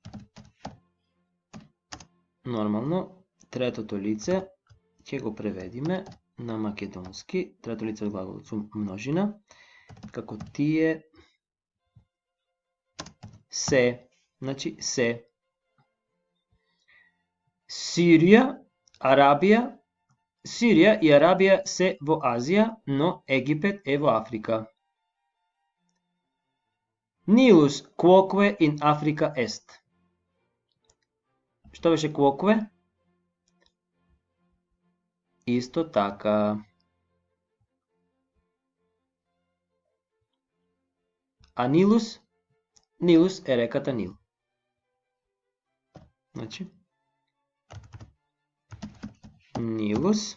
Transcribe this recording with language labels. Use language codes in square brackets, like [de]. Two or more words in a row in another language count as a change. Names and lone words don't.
[mk] Нормално, третото лице ќе го преведиме на македонски, трето лице од глаголот сум множина, како тие се Значи се. Сирија и Арабија се во Азија, но Египет е во Африка. [la] Nilus quoque in Africa est. [mk] Што беше quoque? Исто така. А Нилус? Нилус е реката Нил. Значи, Нилус.